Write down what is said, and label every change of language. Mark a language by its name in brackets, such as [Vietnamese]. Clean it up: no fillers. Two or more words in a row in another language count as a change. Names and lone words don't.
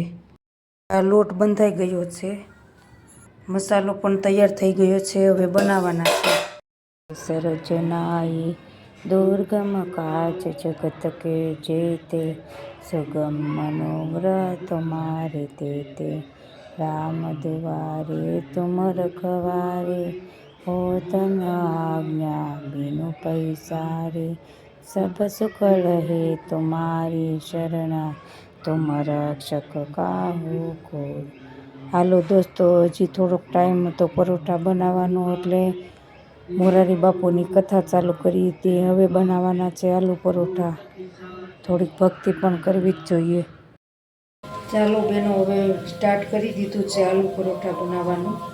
[Gujarati] આ લોટ બંધાઈ ગયો છે, મસાલો પણ તૈયાર થઈ ગયો છે। હવે બનાવવાના છે। [Awadhi] सर्जनाय दुर्गम काच जगत के जेते, सुगम मनोव्रत तमारे ते, राम दुआरे तुम रखवारे, होत न आज्ञा बिनु पैसारे, सब सुख लहे तुम्हारी शरणा, तुम रक्षक काहू को। [Gujarati] હાલો દોસ્તો, હજી થોડોક ટાઈમ હતો પરોઠા બનાવવાનો એટલે મોરારી બાપુની કથા ચાલુ કરી હતી। હવે બનાવવાના છે આલુ પરોઠા। થોડીક ભક્તિ પણ કરવી જ જોઈએ। ચાલો બેનો, હવે સ્ટાર્ટ કરી દીધું છે આલુ પરોઠા બનાવવાનું।